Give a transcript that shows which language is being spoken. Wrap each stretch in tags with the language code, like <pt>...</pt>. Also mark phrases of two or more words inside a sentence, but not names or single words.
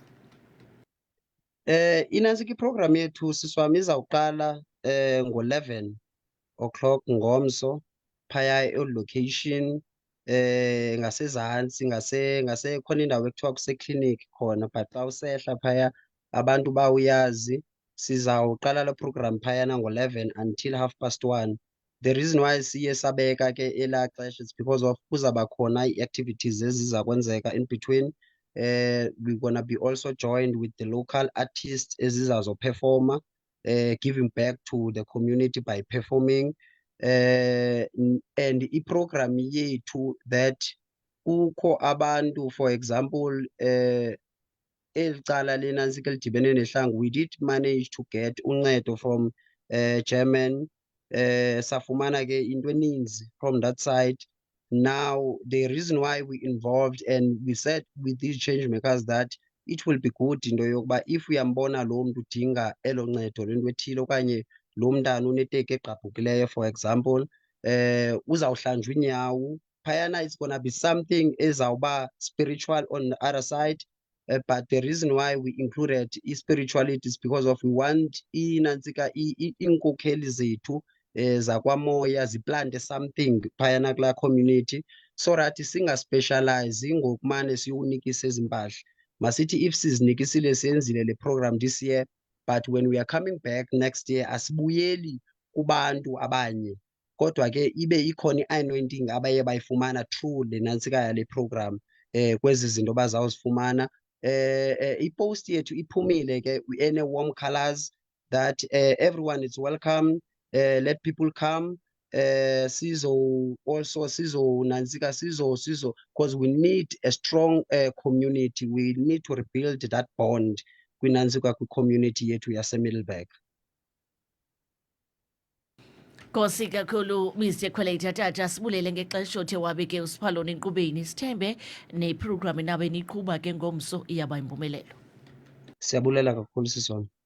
<xh>Inantsika iprogram yethu sisi wam izawuqala ngo-11 o'clock ngomso phaya elocation ngasezantsi khona indawo ekuthiwa kuseklinikhi khona, but xa usehla phaya abantu bawuyazi. Sizawuqala la program phayana ngo-11 until 1:30.</xh> <en>The reason why</en> <xh>siye sabeka ke elaa xesha</xh> <en>is because of</en> <xh>kuzawuba khona</xh> <en>ii-activities</en> <xh>eziza kwenzeka</xh> <en>in between. We're gonna be also joined with the local artists ezizazophefoma, giving back to the community by performing.</en> <xh>And iprogram yethu that kukho abantu,</xh> <en>for example,</en> <xh>eli cala lenantsika lidibene nehlangu,</xh> <en>we did manage to get uncedo from German.</en> <xh>Safumana ke into eninzi</xh> <en>from that side. Now the reason why we involved and we said with these change makers that it will be good</en> <xh>into yokuba if uyambona lo mntu udinga elo ncedo lento ethile okanye lo mntana uneteki egqabhukileyo</xh> <en>for example</en> <xh>uzawuhlanjwa iinyawo phayana,</xh> <en>it's gonna be something ezawuba spiritual on the other side. But the reason why we included spirituality is because of we want</en> <xh>inantsika iinkokheli zethu zakwamoya ziplante</xh> <en>something</en> <xh>phayana kulaa</xh> <en>community so that</en> <xh>singaspecialize ngokumane siyonikisa ezi mpahla. Masithi if sizinikisile siyenzile le program</xh> <en>this year, but when we are coming back next year</en> <xh>asibuyeli kubantu abanye, kodwa ke ibe ikhona i-anointing abaye bayifumana through le nantsika yale program kwezi zinto bazawuzifumana. Ipost yethu iphumile ke,</xh> <en>we earn warm colors that everyone is welcome. Let people come.</en> <xh>Sizo nantsika sizo</xh> <en>because we need a strong community. We need to rebuild that bond kwinantsika kwi-community</en> <xh>yethu yaseMiddelburg. Nkosi kakhulu Mr Coletta Tata, sibulele ngexesha othe wabe ke usiphalona enkqubeni, sithembe neprogram nabe niqhuba ke ngomso iyaba impumelelo. Siyabulela kakhulu sisona.</xh>